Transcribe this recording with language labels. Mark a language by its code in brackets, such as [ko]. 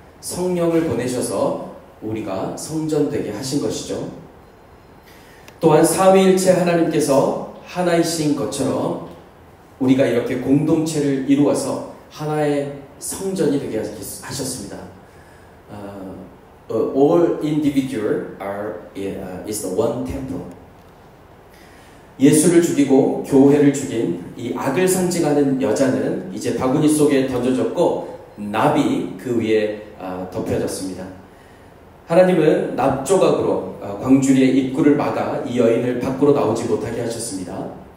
[ko] 성령을 보내셔서 우리가 성전 되게 하신 것이죠. 또한 삼위일체 하나님께서 하나이신 것처럼 우리가 이렇게 공동체를 이루어서 하나의 성전이 되게 하셨습니다. [en] All individual is the one temple. [ko] 예수를 죽이고 교회를 죽인 이 악을 상징하는 여자는 이제 바구니 속에 던져졌고 납이 그 위에 덮여졌습니다. 하나님은 납조각으로 광주리의 입구를 막아 이 여인을 밖으로 나오지 못하게 하셨습니다.